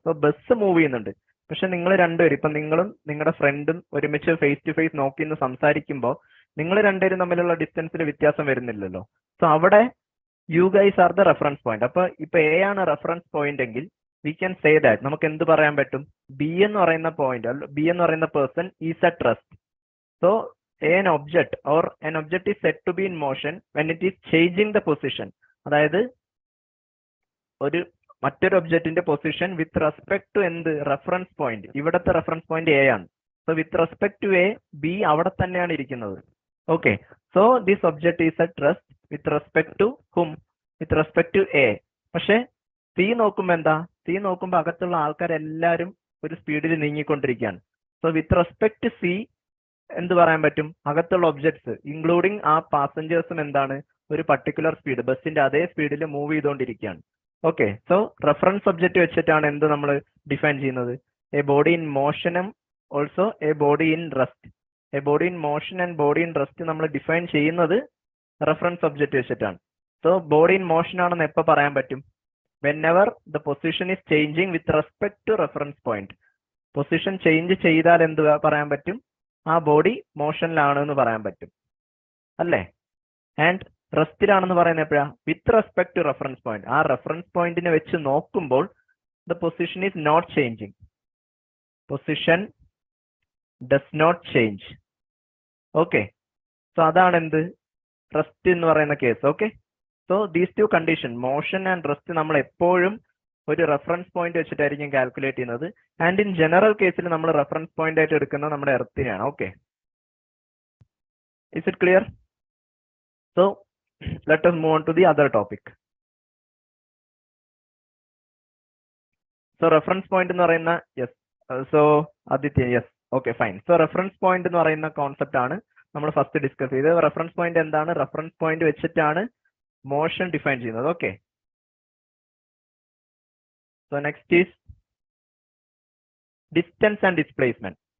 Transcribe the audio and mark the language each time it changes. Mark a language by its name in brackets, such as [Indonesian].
[Malayalam] So bus move ചെയ്യുന്നുണ്ട്, പക്ഷെ നിങ്ങൾ രണ്ടുപേരും, ഇപ്പൊ നിങ്ങളും നിങ്ങളുടെ ഫ്രണ്ടും ഒരുമിച്ച് ഫേസ് ടു ഫേസ് നോക്കി നിന്ന് സംസാരിക്കുമ്പോൾ നിങ്ങൾ രണ്ടുപേരും തമ്മിലുള്ള ഡിസ്റ്റൻസിൽ വ്യത്യാസം വരുന്നില്ലല്ലോ. സോ അവിടെ you guys are the reference point. അപ്പൊ ഇപ്പൊ എ ആണ് റെഫറൻസ് പോയിന്റ് എങ്കിൽ വി ക്യാൻ സേ ദാറ്റ് നമുക്ക് എന്ത് പറയാൻ പറ്റും? ബി എന്ന് പറയുന്ന പോയിന്റ്, ബി എന്ന് പറയുന്ന person is A trust. [English] So an object or an object is said to be in motion when it is changing the position. [Malayalam] അതായത് മറ്റൊരു ഒബ്ജക്റ്റിന്റെ പൊസിഷൻ വിത്ത് റെസ്പെക്ട് ടു എന്ത്? Reference point. ഇവിടത്തെ reference point A ആണ്. So with respect to A B അവിടെ തന്നെയാണ് ഇരിക്കുന്നത്. Okay. [English] So this object is a trust with respect to hmm? With respect to A. [Malayalam] പക്ഷെ സി നോക്കുമ്പോ എന്താ? C നോക്കുമ്പോ അകത്തുള്ള ആൾക്കാരെല്ലാരും ഒരു സ്പീഡിൽ നീങ്ങിക്കൊണ്ടിരിക്കുകയാണ്. So with respect to C എന്ത് പറയാൻ പറ്റും? അകത്തുള്ള ഒബ്ജക്ട്സ് ഇൻക്ലൂഡിങ് ആ പാസഞ്ചേഴ്സും എന്താണ്? ഒരു പർട്ടിക്കുലർ സ്പീഡ്, ബസ്സിന്റെ അതേ സ്പീഡിൽ മൂവ് ചെയ്തുകൊണ്ടിരിക്കുകയാണ്. ഓക്കെ. സോ റെഫറൻസ് ഒബ്ജക്റ്റ് വെച്ചിട്ടാണ് എന്ത് നമ്മൾ ഡിഫൈൻ ചെയ്യുന്നത്? [English] A body in മോഷനും also a body in rest. [Malayalam] A body in motion and body in rest നമ്മൾ ഡിഫൈൻ ചെയ്യുന്നത് റെഫറൻസ് ഒബ്ജക്റ്റ് വെച്ചിട്ടാണ്. സോ ബോഡി ഇൻ മോഷൻ ആണെന്ന് എപ്പോൾ പറയാൻ പറ്റും? [English] whenever the position is changing with respect to reference point. [Malayalam] Position change ചെയ്താൽ എന്ത് പറയാൻ പറ്റും? ആ ബോഡി മോഷനിലാണ് എന്ന് പറയാൻ പറ്റും അല്ലേ? ആൻഡ് റെസ്റ്റിലാണെന്ന് പറയുന്നത് എപ്പോഴാ? With respect to reference point. ആ റെഫറൻസ് പോയിന്റിനെ വെച്ച് നോക്കുമ്പോൾ the position is not changing. [English] Position does not change. Okay. So അതാണ് എന്ത്? [Malayalam] റെസ്റ്റ് എന്ന് പറയുന്ന case. Okay. So these two condition, motion and rest, നമ്മൾ എപ്പോഴും ഒരു റെഫറൻസ് പോയിന്റ് വെച്ചിട്ടായിരിക്കും കാൽക്കുലേറ്റ് ചെയ്യുന്നത്. ആൻഡ് ഇൻ ജനറൽ കേസിൽ നമ്മൾ റെഫറൻസ് പോയിന്റ് ആയിട്ട് എടുക്കുന്നത് നമ്മുടെ എർത്തിനെയാണ്. Okay. [English] Is it clear? So let us move on to the other topic. [Malayalam] So reference point എന്ന് പറയുന്ന, yes, so Aditya, yes, okay, fine. So reference point എന്ന് പറയുന്ന കോൺസെപ്റ്റ് ആണ് നമ്മൾ ഫസ്റ്റ് ഡിസ്കസ് ചെയ്തത്. റെഫറൻസ് പോയിന്റ് എന്താണ്? റെഫറൻസ് പോയിന്റ് വെച്ചിട്ടാണ് motion define ചെയ്യുന്നത്. Okay, so next is distance and displacement.